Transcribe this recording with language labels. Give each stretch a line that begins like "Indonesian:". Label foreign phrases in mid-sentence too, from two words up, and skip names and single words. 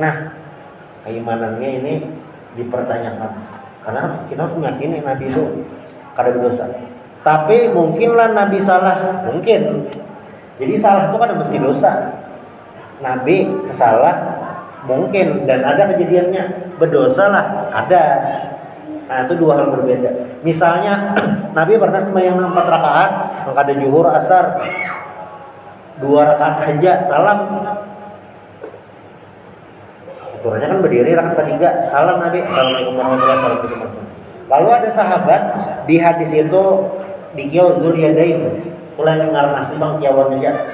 Banjar: Nah, keimanannya ini dipertanyakan karena kita harus meyakini nabi itu kada berdosa.
Indonesian: Tapi mungkinlah nabi salah, mungkin. Jadi salah itu kan mesti dosa. Nabi salah mungkin, dan ada kejadiannya berdosa lah ada. Nah, itu dua hal berbeda. Misalnya Nabi pernah sembahyang 4 rakaat, maka ada zuhur, asar 2 rakaat aja salam. Aturannya kan berdiri rakaat ketiga salam Nabi,
Arabic: السلام عليكم ورحمة الله وبركاته.
Banjar: Lalu ada sahabat di hadis itu dikiau Dzuliyadain, tulen ngaran asli bang kiawan aja.